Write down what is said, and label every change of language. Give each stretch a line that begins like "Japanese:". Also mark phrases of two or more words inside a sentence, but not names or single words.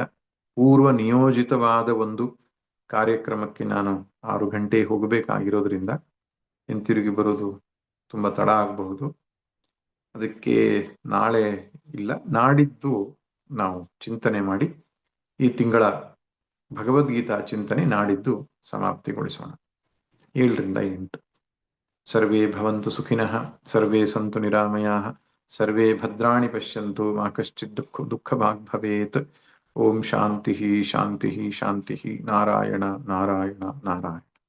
Kannada: ಪೂರ್ವ ನಿಯೋಜಿತವಾದ ಒಂದು ಕಾರ್ಯಕ್ರಮಕ್ಕೆ ನಾನು 6 ಗಂಟೆ ಹೋಗಬೇಕಾಗಿರೋದ್ರಿಂದ ಹಿಂತಿರುಗಿ ಬರೋದು ತುಂಬಾ ತಡ ಆಗಬಹುದು. ಅದಕ್ಕೆ ನಾಳೆ ಇಲ್ಲ, ನಾಡಿದ್ದು ನಾವು ಚಿಂತನೆ ಮಾಡಿ ಈ ತಿಂಗಳ ಭಗವದ್ಗೀತಾ ಚಿಂತನೆ ನಾಡಿದ್ದು ಸಮಾಪ್ತಿಗೊಳಿಸೋಣ. 7 ರಿಂದ 8.
Sanskrit: ಸರ್ವೇ ಭವಂತು ಸುಖಿನಃ, ಸರ್ವೇ ಸಂತು ನಿರಾಮಯಾಃ, ಸರ್ವೇ ಭದ್ರಾಣಿ ಪಶ್ಯಂತು, ಮಾ ಕಶ್ಚಿತ್ ದುಃಖಭಾಗ್ ಭವೇತ್. ಓಂ ಶಾಂತಿ ಶಾಂತಿ ಶಾಂತಿ. ನಾರಾಯಣ ನಾರಾಯಣ ನಾರಾಯಣ.